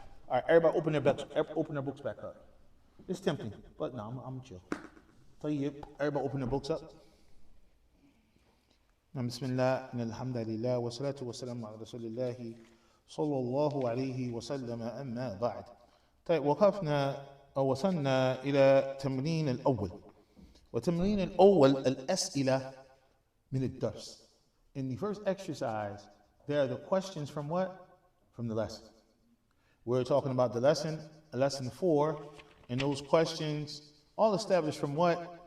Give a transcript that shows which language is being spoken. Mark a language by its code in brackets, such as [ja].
[en] All right, everybody open their books back up. It's tempting, but no, I'm chill. Everybody open their books up. [ar] بسم الله إن الحمد لله والصلاة والسلام على رسول الله صلى الله عليه وسلم أما بعد. طيب وصلنا إلى تمرين الأول. وتمرين الأول الأسئلة من الدرس. [en] In the first exercise, there are the questions from what? From the lesson. We're talking about the lesson 4, and those questions all established from what?